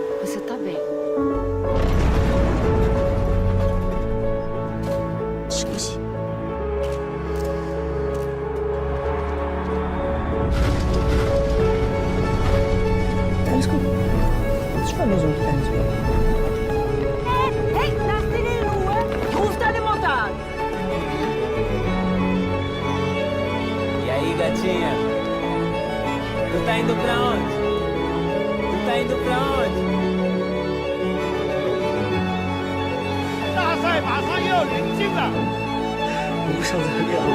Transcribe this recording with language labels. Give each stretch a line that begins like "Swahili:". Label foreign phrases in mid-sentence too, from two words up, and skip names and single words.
Portuguese: Você tá bem.
Chinese: 休息。
German: Alles gut. Ich war nur so ein kleines Problem. Hey, lasst ihn in Ruhe! Ruf deine Mutter an!
Portuguese: E aí, gatinha? Tu tá indo pra onde? Tu tá indo pra onde?
Chinese: 大赛马上要临近了，我不想再练了。